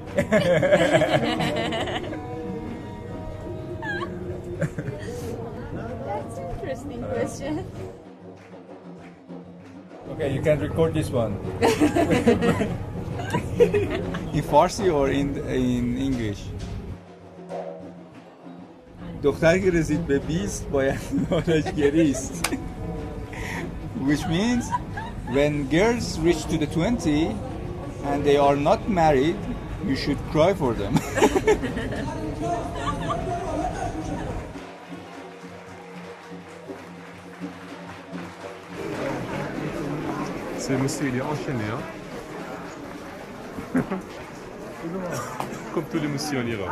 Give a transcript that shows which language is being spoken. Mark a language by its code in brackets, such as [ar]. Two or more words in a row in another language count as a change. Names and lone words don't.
[en] That's an interesting question. Okay, you can record this one. In Farsi or in English? [fa] دختر که رسید به 20 باید حالش گریست. [en] Which means when girls reach to the 20 and they are not married, you should cry for them. [fr] Ce monsieur, il est enchaîné, hein. Comme tous les messieurs en Iran.